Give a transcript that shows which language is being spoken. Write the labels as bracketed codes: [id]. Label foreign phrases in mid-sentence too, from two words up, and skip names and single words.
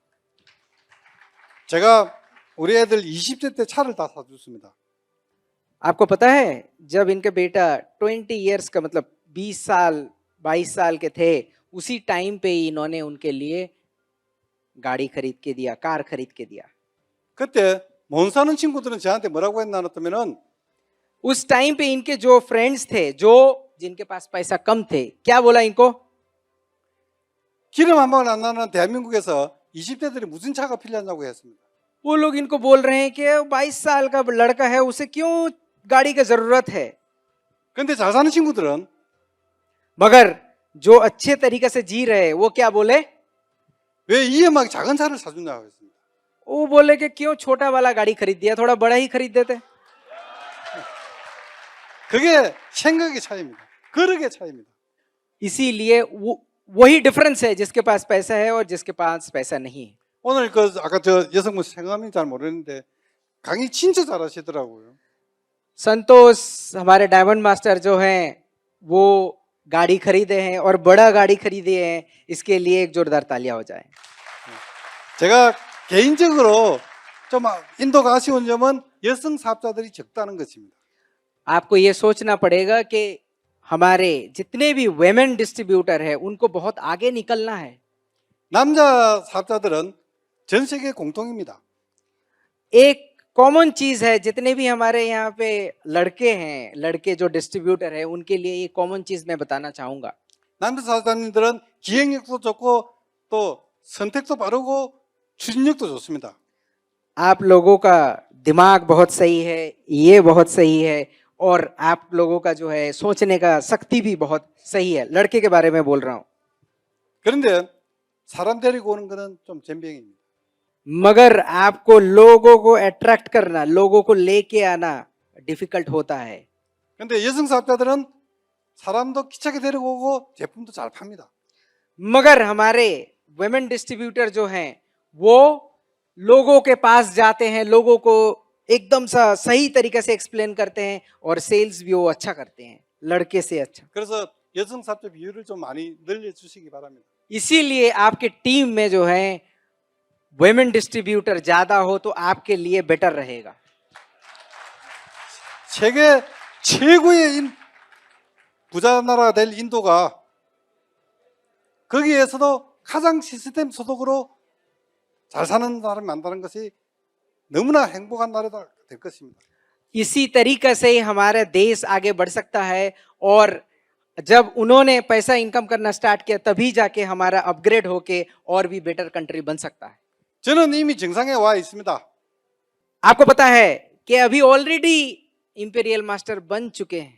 [ko] 제가 우리 애들 20대 때 차를 다 사줬습니다. [hi] आपको पता है जब इनके बेटा 20 इयर्स का मतलब 20 साल 22 साल के थे, उसी टाइम पे ही इन्होंने उनके लिए गाड़ी खरीद के दिया, कार खरीद के दिया। [ko] 그때 못 사는 친구들은 저한테 뭐라고 했냐면은 [hi] उस टाइम पे इनके जो फ्रेंड्स थे, जो जिनके पास पैसा कम थे, क्या बोला इनको? [ko] 기름 한 방울 안 나는 대한민국에서 20대들이 무슨 차가 필요하냐고 했습니다. [hi] वो लोग इनको बोल रहे हैं कि 22 साल का लड़का है, उसे क्यों गाड़ी की जरूरत है। [ko] 근데 잘 사는 친구들은 [hi] मगर जो अच्छे तरीके से जी रहे हैं, वो क्या बोले? [ko] 왜 EMI 작은 차를 사주냐고 했습니다. [hi] वो बोले कि क्यों छोटा वाला गाड़ी खरीद दिया, थोड़ा बड़ा ही खरीद देते। [ko] 그게 생각의 차이입니다. 그릇의 차이입니다. [hi] इसीलिए वही डिफरेंस है, जिसके पास पैसा है और जिसके पास पैसा नहीं है। [ko] 오늘 그 아까 저 여성분 성함이 잘 모르는데 강의 진짜 잘하시더라고요. [hi] संतोष हमारे [en] Diamond Master [hi] जो हैं, वो गाड़ी खरीदे हैं और बड़ा गाड़ी खरीदे हैं, इसके लिए एक जोरदार तालियां हो जाए। [ko] 제가 개인적으로 좀 인도가 아쉬운 점은 여성 사업자들이 적다는 것입니다. [hi] आपको ये सोचना पड़ेगा कि हमारे जितने भी [en] women distributor [hi] है, उनको बहुत आगे निकलना है। [ko] 남자 사업자들은 전 세계 공통입니다. [hi] एक कॉमन चीज है, जितने भी हमारे यहाँ पे लड़के हैं, लड़के जो डिस्ट्रीब्यूटर है, उनके लिए एक कॉमन चीज मैं बताना चाहूंगा। [ko] 남자 사업자님들은 기획력도 좋고 또 선택도 빠르고 추진력도 좋습니다. [hi] आप लोगों का दिमाग बहुत सही है, ये बहुत सही है, और आप लोगों का जो है सोचने का शक्ति भी बहुत सही है। लड़के के बारे में बोल रहा हूँ। [ko] 그런데 사람 데리고 오는 거는 좀 젬병입니다. [hi] मगर आपको लोगों को अट्रैक्ट करना, लोगों को लेके आना डिफिकल्ट होता है। [ko] 근데 여성 사업자들은 사람도 기차게 데리고 오고 제품도 잘 팝니다. [hi] मगर हमारे [en] women distributor [hi] जो हैं, वो लोगों के पास जाते हैं, लोगों को एकदम सा सही तरीके से एक्सप्लेन करते हैं, और सेल्स भी वो अच्छा करते हैं, लड़के से अच्छा। [ko] 그래서 여성 사업자 비율을 좀 많이 늘려주시기 바랍니다. [hi] इसीलिए आपके टीम में जो है [en] women distributor [hi] ज्यादा हो तो आपके लिए बेटर रहेगा। [ko] 세계 최고의 부자 나라가 될 인도가 거기에서도 가장 시스템 소득으로 잘 사는 사람이 많다는 것이 너무나 행복한 나라가 될 것입니다. [hi] इसी तरीके से ही हमारा देश आगे बढ़ सकता है, और जब उन्होंने पैसा इनकम करना स्टार्ट किया, तभी जाके हमारा अपग्रेड होके और भी [en] better country [hi] बन सकता है। [ko] 저는 이미 정상에 와 있습니다. [hi] आपको पता है कि अभी [en] already Imperial Master [hi] बन चुके हैं।